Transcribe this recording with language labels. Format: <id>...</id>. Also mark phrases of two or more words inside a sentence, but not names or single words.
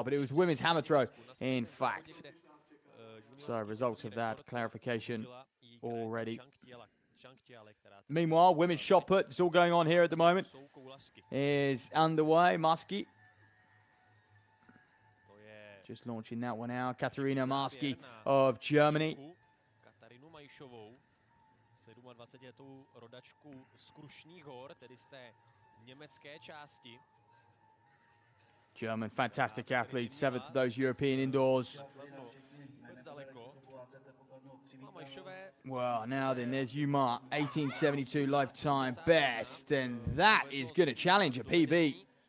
<en>But it was women's hammer throw, in fact. So results of that clarification already. Meanwhile, women's shot put, it's all going on here at the moment, is underway. Marsky just launching that one out. Katarina Marsky of Germany.</en> <cs>27letou rodačku z Krušných hor, tedy z té německé části.</cs> <en>German, fantastic athlete, 7th of those European indoors. Well, now then, there's Umar, 1872 lifetime best, and that is going to challenge a PB.</en>